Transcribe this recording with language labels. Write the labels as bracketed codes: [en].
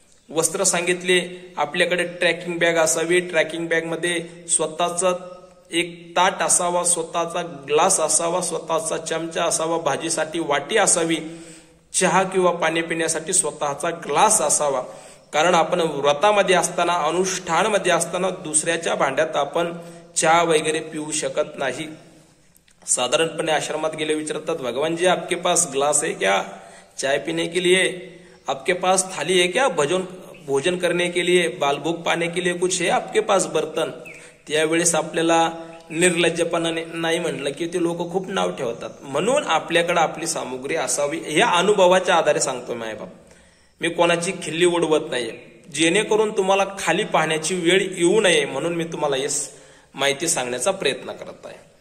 [mr] वस्त्र सांगितले, आपल्याकडे ट्रॅकिंग बॅग असावी, ट्रॅकिंग बॅग मध्ये स्वतःचा एक ताट असावा, स्वतःचा ग्लास असावा, स्वतःचा चमचा असावा, भाजीसाठी वाटी असावी, चहा किंवा पाणी पिण्यासाठी स्वतःचा ग्लास असावा. कारण आपण व्रतामध्ये असताना, अनुष्ठानमध्ये असताना दुसऱ्याच्या भांड्यात आपण चहा वगैरे पिऊ शकत नाही. साधारणपणे आश्रमात गेले विचारतात, [hi] भगवान जी आपके पास ग्लास है क्या चाय पीने के लिए? आपके पास थाली है क्या भोजन करने के लिए? बालभोग पाने के लिए कुछ है आपके पास बर्तन? [mr] त्यावेळेस आपल्याला निर्लज्जपणाने नाही म्हणलं की ते लोक खूप नाव ठेवतात. म्हणून आपल्याकडे आपली सामुग्री असावी. या अनुभवाच्या आधारे सांगतो मायबाप, मी कोणाची खिल्ली उडवत नाहीये, जेणेकरून तुम्हाला खाली पाहण्याची वेळ येऊ नये म्हणून मी तुम्हाला ही माहिती सांगण्याचा प्रयत्न करत आहे.